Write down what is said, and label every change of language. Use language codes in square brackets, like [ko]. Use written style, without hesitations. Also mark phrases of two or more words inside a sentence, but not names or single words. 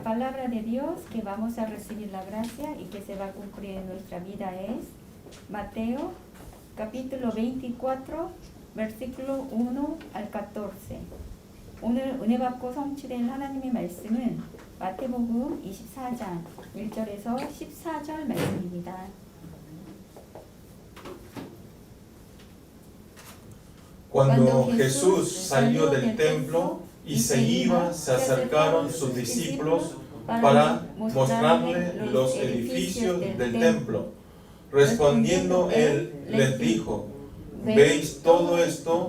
[es] palabra de Dios que vamos a recibir la gracia y que se va a cumplir en nuestra vida es Mateo capítulo 24 versículo 1 al 14. [ko] 오늘 은혜 받고 성취된 하나님의 말씀은 마태복음 24장 1절에서 14절 말씀입니다. [es] Cuando Jesús salió del templo y se iba, se acercaron sus discípulos para mostrarle los edificios del templo. Respondiendo él, les dijo: ¿Veis todo esto?